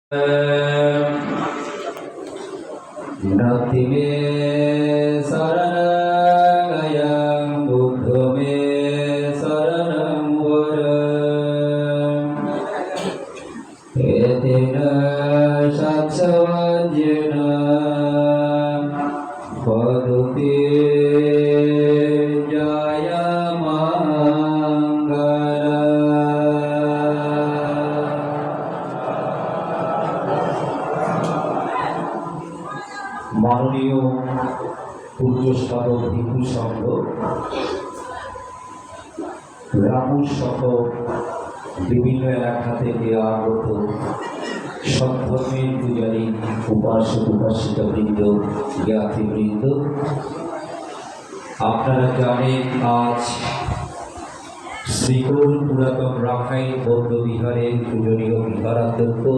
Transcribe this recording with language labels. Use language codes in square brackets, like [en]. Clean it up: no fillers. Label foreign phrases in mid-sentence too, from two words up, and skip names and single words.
[pi] Nati me saranang buddha me saranang varam etena satsavajena paduti jaya mangala [bn] মাননীয় পূজ্যস্থাপক ভিক্ষু সংঘ রামু সহ বিভিন্ন এলাকা থেকে আগত সৎধর্মের পূজারী উপাসক উপাসিকা বৃন্দ জ্ঞাতিবৃন্দ, আপনারা জানেন আজ শ্রীকোল পুরাতন রাখাইন বৌদ্ধ বিহারের পূজনীয় বিহারাধ্যক্ষ